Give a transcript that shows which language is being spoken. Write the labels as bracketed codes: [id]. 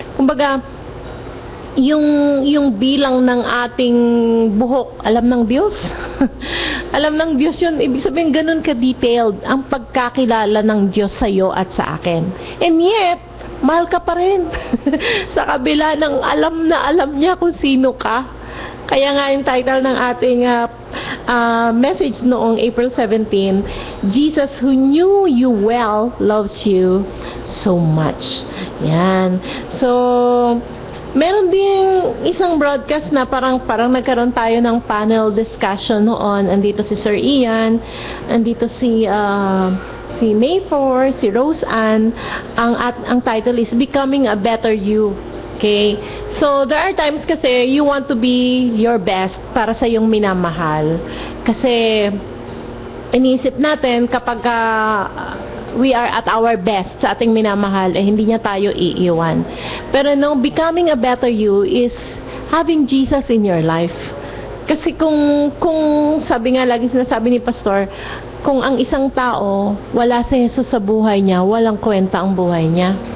[tl] Kumbaga, yung bilang ng ating buhok, alam ng Diyos. Alam ng Diyos yun. Ibig sabihin, ganun ka-detailed ang pagkakilala ng Diyos sa iyo at sa akin. [en] And yet, [tl] mahal ka pa rin. Sa kabila ng alam na alam niya kung sino ka. Kaya nga yung title ng ating message noong April 17, [en] Jesus who knew you well loves you so much. [tl] Yan. So, meron ding isang broadcast na parang nagkaroon tayo ng panel discussion noon. Andito si Sir Ian, andito si Mayfor, si Rose Ann. [en] Ang title is Becoming a Better You. Okay? So, there are times kasi you want to be your best [tl] para sa iyong minamahal. Kasi, iniisip natin kapag [en] we are at our best [tl] sa ating minamahal, hindi niya tayo iiwan. [en] Pero no, becoming a better you is having Jesus in your life. [tl] Kasi kung sabi nga lagi sinasabi ni Pastor, kung ang isang tao wala si Jesus sa buhay niya, walang kwenta ang buhay niya.